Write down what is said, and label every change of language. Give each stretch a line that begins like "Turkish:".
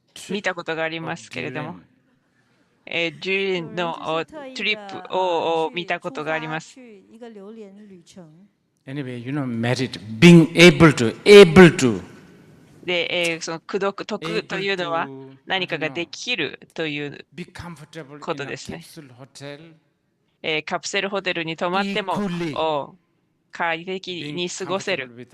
Japanese: 見たことがありますけれども、10連のトリップを見たことがあります。
English: Anyway, merit, being able to.
Japanese: で、その功徳、徳というのは何かができるということですね。カプセルホテルに泊まっても快適に過ごせる。